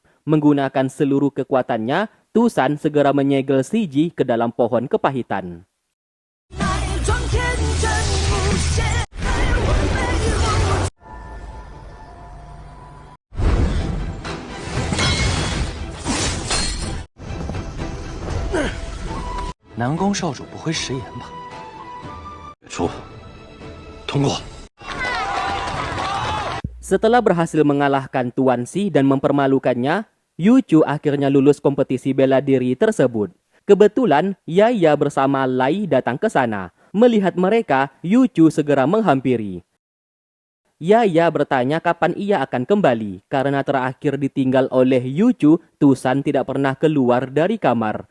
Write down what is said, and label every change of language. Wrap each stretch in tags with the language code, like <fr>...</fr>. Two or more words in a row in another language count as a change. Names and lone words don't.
<id>Menggunakan seluruh kekuatannya, Tusan segera menyegel Siji ke dalam pohon kepahitan.</id> <zh>Nanggong 少主不会食言吧？出，通过。</zh> <id>Setelah berhasil mengalahkan Tuan Si dan mempermalukannya, Yuchu akhirnya lulus kompetisi bela diri tersebut. Kebetulan, Yaya bersama Lai datang ke sana. Melihat mereka, Yuchu segera menghampiri. Yaya bertanya kapan ia akan kembali, karena terakhir ditinggal oleh Yuchu, Tusan tidak pernah keluar dari kamar.</id>